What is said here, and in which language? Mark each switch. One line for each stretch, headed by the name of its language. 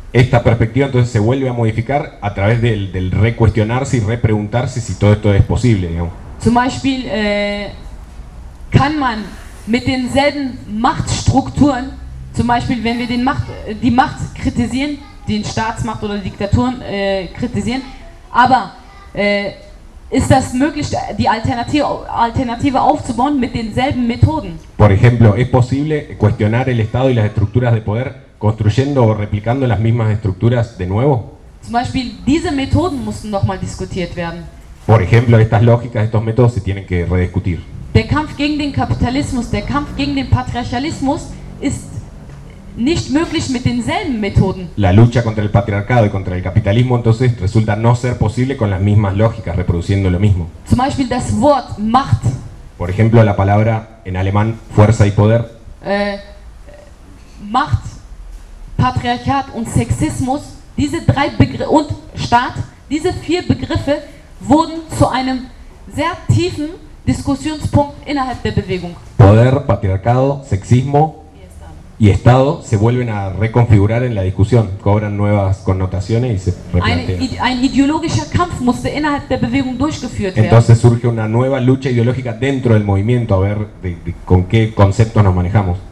Spanish: Esta perspectiva entonces se vuelve a modificar a través del recuestionarse y repreguntarse si todo esto es posible, digamos.
German: Zum Beispiel kann man mit denselben Machtstrukturen, zum Beispiel wenn wir die Macht kritisieren, den Staatsmacht oder Diktaturen kritisieren, aber ist das möglich, die Alternative aufzubauen mit denselben Methoden?
Spanish: Por ejemplo, ¿es posible cuestionar el Estado y las estructuras de poder construyendo o replicando las mismas estructuras de nuevo?
German: Zum Beispiel, diese Methoden mussten nochmal diskutiert werden.
Spanish: Por ejemplo, estas lógicas, estos métodos se tienen que rediscutir.
German: Der Kampf gegen den Kapitalismus, der Kampf gegen den Patriarchalismus ist nicht möglich mit denselben Methoden.
Spanish: La lucha contra el patriarcado y contra el capitalismo entonces resulta no ser posible con las mismas lógicas reproduciendo lo mismo.
German: Zum Beispiel das Wort Macht.
Spanish: Por ejemplo, la palabra en alemán fuerza y poder.
German: Macht, Patriarchat und Sexismus, diese drei Begriffe und Staat, diese vier Begriffe wurden zu einem sehr tiefen Diskussionspunkt innerhalb der Bewegung.
Spanish: Poder, Patriarcado, Sexismo y Estado se vuelven a reconfigurar en la discusión, cobran nuevas connotaciones y se replantean.
German: Ein ideologischer Kampf musste innerhalb der Bewegung durchgeführt werden.
Spanish: Entonces surge una nueva lucha ideológica dentro del movimiento, a ver con qué conceptos nos manejamos.